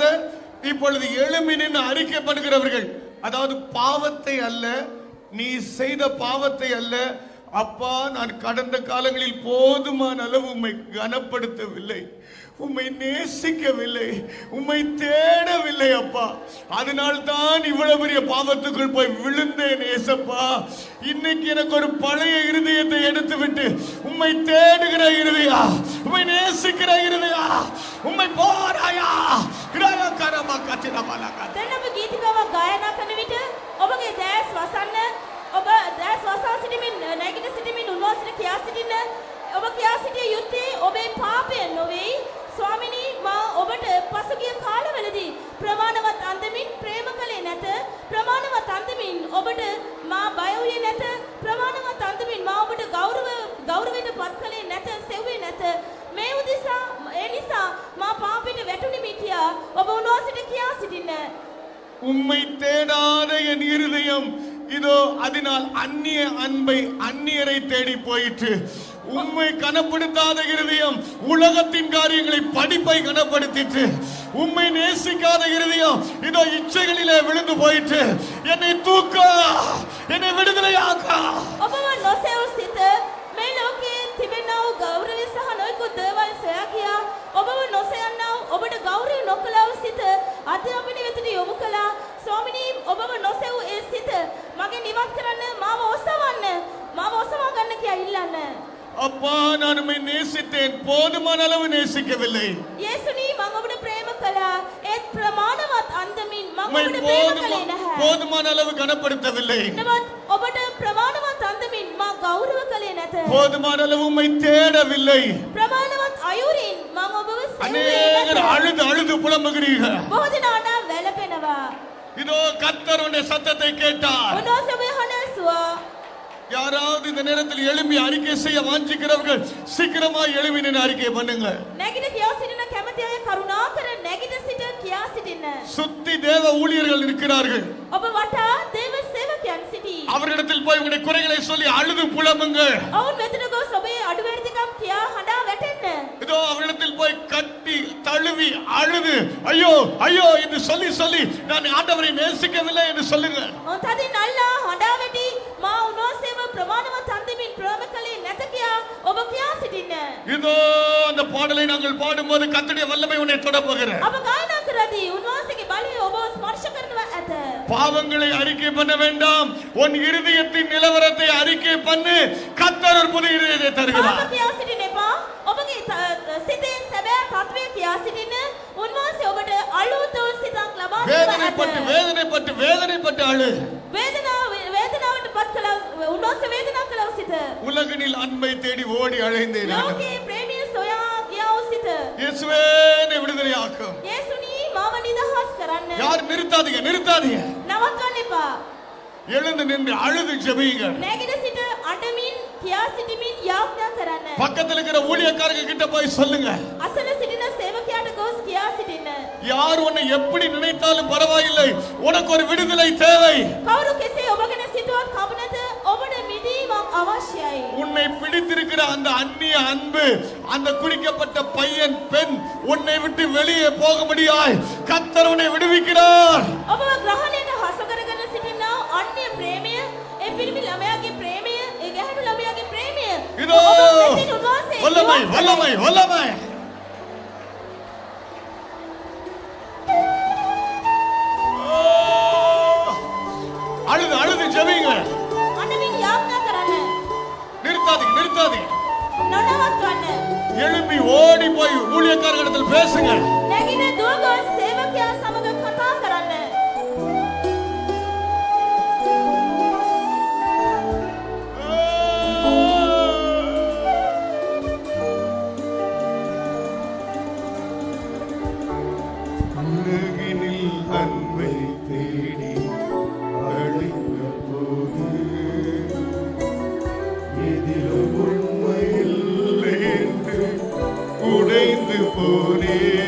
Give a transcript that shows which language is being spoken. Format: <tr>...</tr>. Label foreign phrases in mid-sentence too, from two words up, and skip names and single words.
<ta>இப்பொழுது எழும்பி நின்று அறிக்கை பண்ணுகிறவர்கள், அதாவது பாவத்தை அல்ல, நீ செய்த பாவத்தை அல்ல, அப்பா நான் கடந்த காலங்களில் போதுமான அளவு உம்மை கனப்படுத்தவில்லை, உம்மை நேசிக்கவில்லை, உம்மை தேடவில்லை அப்பா, அதனால் தான் இவ்வளவு பெரிய பாவத்துக்குள் போய் விழுந்தேன் ஏசப்பா. இன்னைக்கு எனக்கு ஒரு பழைய இருதயத்தை எடுத்து விட்டு உம்மை தேடுகிற இருதயா, உம்மை நேசிக்கிற இருதயா, உம்மை போராயா கிராயா கரமா கத்திரமாலா</ta> <si>දැන් ඔබ ගීතිකාවක් ගායනා කරන විට ඔබගේ දැස් වසන්න, ඔබ දැස් වසා සිටමින් නැගිට සිටමින් උන්වහන්සේට කියා සිටින්න. ඔබ කියා සිටිය යුත්තේ ඔබේ පාපය නොවේ. ස්වාමිනී මා ඔබට පසුගිය කාලවලදී ප්‍රමාණවත් අන්දමින් ප්‍රේම කළේ නැත. ප්‍රමාණවත් අන්දමින් ඔබට මා බය වූයේ නැත. ප්‍රමාණවත් අන්දමින් මා ඔබට ගෞරවයට පත් කළේ නැත, සෙව්වේ නැත. මේ උදෙසා ඒ නිසා මා පාපයට වැටුණෙමි කියා ඔබ උන්වහන්සේට කියා සිටින්න.</si> <ta>உம்மை தேடாத என் இருதயம் இதோ அதனால் அந்நிய அன்பை அந்நியரை தேடி போயிற்று. உம்மை கனப்படுத்தாத இருதயம் உலகத்தின் காரியங்களை படிப்பை கனப்படுத்திற்று. உம்மை நேசிக்காத இருதயம் இதோ இச்சைகளிலே விழுந்து போயிற்று. என்னை தூக்க, என்னை விடுதலையாக்க.</ta> <si>ඔබව නොසෙව් සිත මේ ලෝකයේ තිබෙනා වූ ගෞරවය සහ නොයෙකුත් දේවල් සොයා ගියා. ඔබව නොසයන්නා වූ ඔබට ගෞරව නොකළා වූ සිත අධ්‍යාපනය වෙතට යොමු කළා. ස්වාමිනී ඔබව නොසෙව් ඒ සිත මගෙන් ඉවත් කරන්න, මාව ඔසවන්න, මාව ඔසවා ගන්න කියා ඉල්ලන්න.</si> <ta>அப்பா நான் உம்மை நேசித்தேன், போதுமான அளவு நேசிக்கவில்லை.</ta> <si>යේසුනී මම ඔබට ප්‍රේම කළා ඒත් ප්‍රමාණවත් අන්දමින් මම ඔබට ප්‍රේම කළේ නැහැ.</si> <ta>போதுமான அளவு கனப்படுத்தவில்லை.</ta> <si>නමුත් ඔබට ප්‍රමාණවත් අන්දමින් මා ගෞරව කළේ නැත.</si> <ta>போதுமான அளவு உம்மை தேடவில்லை.</ta> <si>ප්‍රමාණවත් අයුරින් මම ඔබව</si> <ta>அநேகர் அழுது அழுது புலம்புகிறீர்கள்.</ta> <si>බොහෝ දෙනා නම් වැළපෙනවා.</si> <ta>இதோ கர்த்தர் உன்னுடைய சத்தத்தை கேட்டார்.</ta> <si>උන්වහන්සේ ඔබේ හඬ ඇසුවා.</si> <ta>யாராவது இந்த நேரத்தில் எழும்பி அறிக்கை செய்ய வாஞ்சிக்கிறவர்கள் சீக்கிரமாய் எழும்பி நின்று அறிக்கை பண்ணுங்க.</ta> <si>නැගිට කියා සිටින කැමති අය කරුණාකර නැගිට සිට කියා සිටින්න.</si> <ta>சுத்தி தேவ ஊழியர்கள் இருக்கிறார்கள்.</ta> <si>ඔබ වටා දේව සේවකයන් සිටී.</si> <ta>அவர்களிடத்தில் போய் உங்களுடைய குறைகளை சொல்லி அழுது புலம்புங்க.</ta> <si>ඔවුන් වෙතට ගොස් ඔබේ අඩුවැරදිකම් කියා හඬා වැටෙන්න.</si> <ta>இதோ அவர்களிடத்தில் போய் கட்டி தழுவி அழுது ஐயோ ஐயோ என்று சொல்லி சொல்லி நான் ஆண்டவரை நேசிக்கவில்லை என்று சொல்லுங்க.</ta> <si>තදින් අල්ලා හඬා වැටි මා උන්වහන්සේව ප්‍රමාණවත් අන්දමින් ප්‍රේම කළේ නැත කියා ඔබ කියා සිටින්න.</si> <ta>இதோ அந்த பாடலை நாங்கள் பாடும்போது கர்த்தருடைய வல்லமை உன்னை தொட போகிறது.</ta> <si>අප ගායනා කරදී උන්වහන්සේගේ බලය ඔබව ස්පර්ශ කරනවා ඇත.</si> <ta>பாவங்களை அறிக்கை பண்ண வேண்டாம். உன் இருதயத்தின் நிலவரத்தை அறிக்கை பண்ணு. கர்த்தர் ஒரு புதிய இருதயத்தை தருகிறார்.</ta> <si>ඔබ කියා සිටින්න එපා. ඔබගේ සිතේ සැබෑ තත්වය කියා සිටින්න. උන්වහන්සේ ඔබට අලුත් සිතක් ලබා දෙනවා ඇත.</si> <ta>வேதனைப்பட்டு அழு.</ta> <si>වේදනාවට පත් කළා උන්වහන්සේ වේදනා කළා සිත.</si> <ta>உலகினில் அன்பை தேடி ஓடி அழைந்தேன்.</ta> <si>ලෝකේ ප්‍රේමය සොයා ගියා සිත.</si> <ta>இயேசுவே என்னை விடுதலையாக்கும்.</ta> <si>යේසුනි මාව නිදහස් කරන්න.</si> <ta>யார் நிறுத்தாதீங்க நிறுத்தாதீங்க.</ta> <si>නවත්වන්න එපා.</si> <ta>எழுந்து நின்று அழுது ஜெபிங்க.</ta> <si>නැගිට සිට අඬමින් කියා සිටමින් යාඥා කරන්න.</si> <ta>பக்கத்துல இருக்கிற ஊழியக்காரங்க கிட்ட போய் சொல்லுங்க.</ta> <si>අසල සිටින සේවකයාට ගොස් කියා සිටින්න.</si> <ta>யார் உன்னை எப்படி நினைத்தாலும் பரவாயில்லை. உனக்கு ஒரு விடுதலை தேவை.</ta> <si>කවුරු කෙසේ ඔබ ගැන සිතුවත් කවුනත ඔබට මිදීමක් අවශ්‍යයි.</si> <ta>உன்னை பிடித்திருக்கிற அந்த அந்நிய அன்பு, அந்த குடிக்கப்பட்ட பையன் பெண் உன்னை விட்டு வெளியே போக முடியாது. கர்த்தர் உன்னை விடுவிக்கிறார்.</ta> <si>ඔබව ග්‍රහණයට හසු කරගෙන සිටිනා අන්‍ය ප්‍රේමය, ඒ පිරිමි ළමයාගේ ප්‍රේමය, ඒ ගැහැණු ළමයාගේ ප්‍රේමය.</si> <ta>இதோ</ta> <si>ඔබ මෙසින් උන්වහන්සේ</si> <ta>வல்லமை வல்லமை வல்லமை. அழுது அழுது ஜெபிங்க.</ta> <si>අඬමින් යාඥා කරන්න.</si> <ta>நிறுத்தாதீங்க நிறுத்தாதீங்க.</ta> <si>නොනවත්වන්න.</si> <ta>எழும்பி ஓடி போய் ஊழியக்காரர்களிடத்தில் பேசுங்க.</ta> <si>නැගිට දුව ගොස් සේවකයා සමග කතා කරන්න.</si> <ta>உலகினில் அன்பை தேடி அழைத்த போது எதிலும் உண்மையில்லை என்று உடைந்து போனே.</ta>